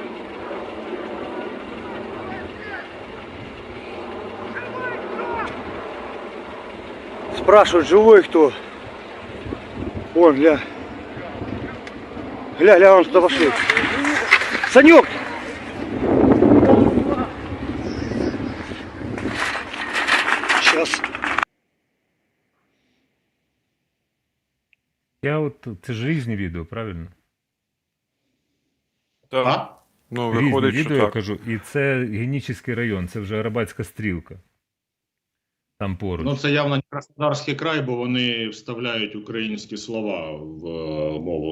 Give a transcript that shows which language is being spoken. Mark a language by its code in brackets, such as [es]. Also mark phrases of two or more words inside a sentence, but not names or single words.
[ru] Спрашивают, живой кто? Вон, гля. Гля, он туда пошел. Санек! Сейчас. [uk] Це ж різні відео, правильно? Так. Ну, Різні виходить, відео, що я так. кажу. І це Генічеський район, це вже Арабатська стрілка. Там поруч. Ну, це явно не Краснодарський край, бо вони вставляють українські слова в мову.